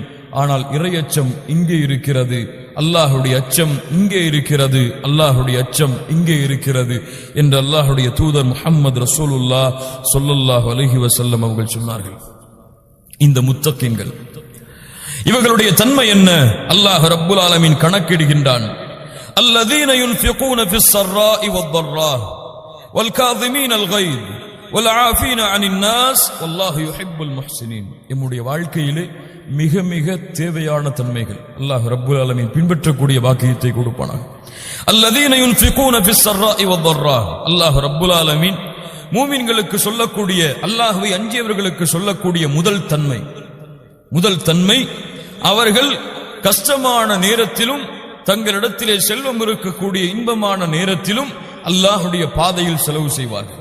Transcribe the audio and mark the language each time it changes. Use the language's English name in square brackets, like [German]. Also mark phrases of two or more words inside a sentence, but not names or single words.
[Tamil] ஆனால் இறையச்சம் இங்கே இருக்கிறது, அல்லாஹ்வுடைய அச்சம் இங்கே இருக்கிறது, அல்லாஹ்வுடைய அச்சம் இங்கே இருக்கிறது என்று அல்லாஹ்வுடைய தூதர் முஹம்மது [Arabic] رسول الله صلى الله عليه وسلم [Tamil] அவர்கள் சொன்னார்கள். இந்த முத்தகின்கள் இவர்களுடைய தன்மை என்ன? [Arabic] الله رب العالمين [Tamil] கணக்கிடுகின்றான். [Arabic] الذين ينفقون في السراء والضراء والكاظمين الغيظ والعافين عن الناس والله يحب المحسنين. [Tamil] நம்முடைய வாழ்க்கையிலே மிக மிக தேவையான தன்மைகள் [Arabic] الله رب العالمين [Tamil] பின்பற்றக்கூடிய வாக்கியத்தை கொடுப்பானாக. [Arabic] الذين ينفقون في السراء والضراء. الله رب العالمين [Tamil] மூமின்களுக்கு சொல்லக்கூடிய, அல்லாஹ்வை அஞ்சியவர்களுக்கு சொல்லக்கூடிய முதல் தன்மை அவர்கள் கஷ்டமான நேரத்திலும் தங்களிடத்திலே செல்வம் இருக்கக்கூடிய இன்பமான நேரத்திலும் அல்லாஹ்வுடைய பாதையில் செலவு செய்வார்கள்.